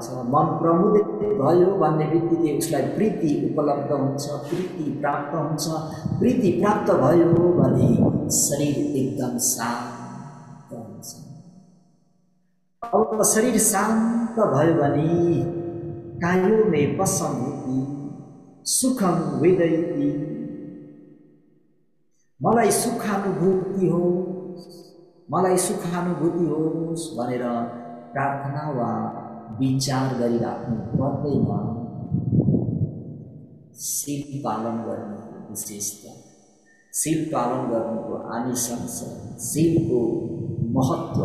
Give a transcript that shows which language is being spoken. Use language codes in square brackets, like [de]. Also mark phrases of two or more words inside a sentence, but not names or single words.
[ne] मन प्रमोदित भयो भन्ने बित्तिकै उसलाई प्रीति उपलब्ध हुन्छ, प्रीति प्राप्त हुन्छ। प्रीति प्राप्त भयो भने शरीर एकदम शान्त हुन्छ। अब शरीर शान्त भयो भने [pi] कायो में पसंदती सुखम वेदयति, [ne] मलाई सुखानुभूति हो, मलाई सुखानुभूति होस् भनेर प्रार्थना वा विचार गरिराख्नु पर्दैन। शील पालन गर्नुको विशेषता, शील पालन गर्नुको आनिशंस, शीलको महत्व।